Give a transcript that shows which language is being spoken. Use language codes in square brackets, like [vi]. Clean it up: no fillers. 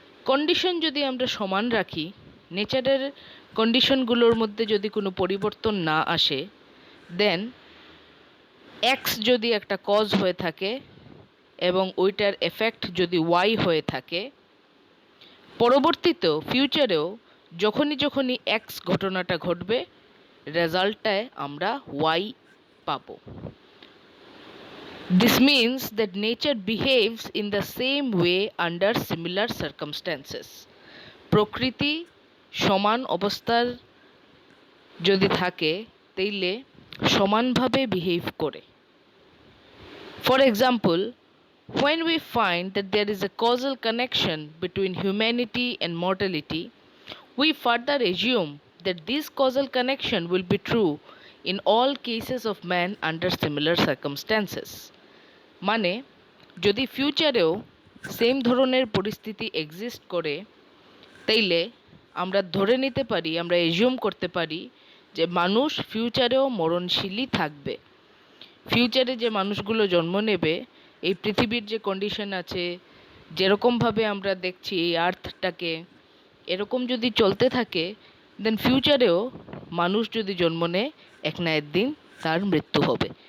[bn] Condition যদি আমরা সমান রাখি, নেচারের কন্ডিশনগুলোর মধ্যে যদি কোনো পরিবর্তন না আসে, দেন এক্স যদি একটা কজ হয়ে থাকে এবং ওইটার এফেক্ট যদি ওয়াই হয়ে থাকে, পরবর্তীতেও ফিউচারেও যখনই এক্স ঘটনাটা ঘটবে রেজাল্টটায় আমরা ওয়াই পাবো। [en] This means that nature behaves in the same way under similar circumstances. [bn] প্রকৃতি সমান অবস্থার যদি থাকে তাইলে সমানভাবে বিহেভ করে। [en] For example, when we find that there is a causal connection between humanity and mortality, we further assume that this causal connection will be true in all cases of man under similar circumstances. [bn] মানে যদি ফিউচারেও same ধরনের পরিস্থিতি exist করে তাইলে আমরা ধরে নিতে পারি, আমরা এজিউম করতে পারি যে মানুষ ফিউচারেও মরণশীলই থাকবে। ফিউচারে যে মানুষগুলো জন্ম নেবে, এই পৃথিবীর যে কন্ডিশন আছে, যেরকমভাবে আমরা দেখছি এই আর্থটাকে, এরকম যদি চলতে থাকে দেন ফিউচারেও মানুষ যদি জন্ম নেয় এক না একদিন তার মৃত্যু হবে।